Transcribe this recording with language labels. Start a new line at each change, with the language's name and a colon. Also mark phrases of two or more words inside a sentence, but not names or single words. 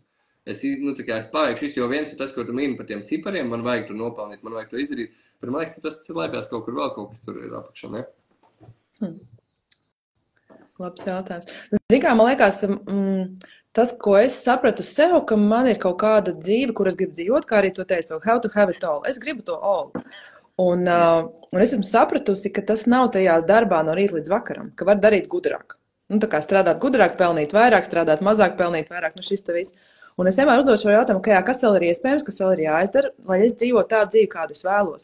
Latvian: Es paveikšu visu, jo viens ir tas, ko tu mini par tiem cipariem, man vajag to nopelnīt, man vajag to izdarīt. Bet man liekas, ka tas slēpjas kaut kur vēl kaut kas tur ir apakšā, ne? Labs jautājums. Zini kā, man liekas, tas, ko es sapratu sev, ka man ir kaut kāda dzīve, kur es gribu dzīvot, kā arī to teicu,
English: how to have it all.
Latvian: Es gribu to all. Un es esmu sapratusi, ka tas nav tajā darbā no rīta līdz vakaram, ka var darīt gudrāk. Tā kā strādāt gudrāk, pelnīt vairāk, strādāt mazāk, pelnīt vairāk, šis te viss. Un es vienmēr uzdodu šo jautājumu, kas vēl ir iespējams, kas vēl ir jāizdara, lai es dzīvotu tādu dzīvi, kādu es vēlos.